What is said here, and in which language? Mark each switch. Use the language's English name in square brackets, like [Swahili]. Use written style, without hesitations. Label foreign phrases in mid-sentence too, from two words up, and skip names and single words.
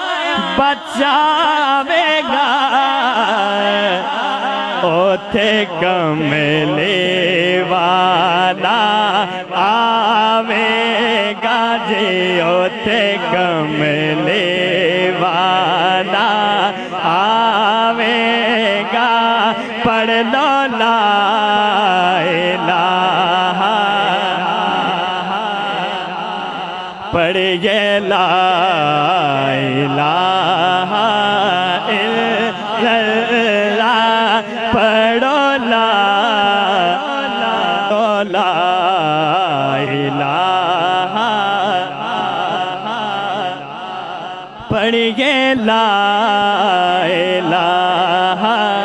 [Punjabi] بچاویگا اوتھے کملے والا آویگا جی اوتھے کملے والا آویگا پڑھ لو [Arabic] لا إله [Punjabi] پڑھیے [Arabic] لا إله إلا الله [Punjabi] پڑھو [Arabic] لا إله [Punjabi] پڑھیے [Arabic] لا إله